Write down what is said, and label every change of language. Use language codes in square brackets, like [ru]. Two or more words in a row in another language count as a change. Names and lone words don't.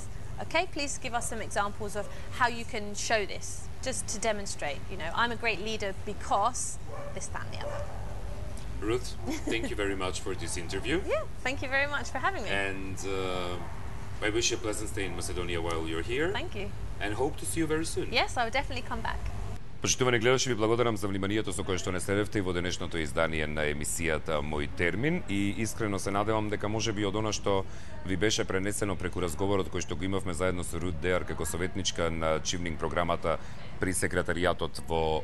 [en] Okay, please give us some examples of how you can show this, just to demonstrate, I'm a great leader because this, that and the other. Ruth, thank you very much for this interview. Yeah, thank you very much for having me. And I wish you a pleasant stay in Macedonia while you're here. Thank you. And hope to see you very soon. Yes, I will definitely come back. [mk] Почитувани гледачи, ви благодарам за вниманието со кое што не следевте и во денешното издание на емисијата Мој термин, и искрено се надевам дека можеби од она што ви беше пренесено преку разговорот кој што го имавме заедно со Рут Деар како советничка на Чевнинг програмата при секретаријатот во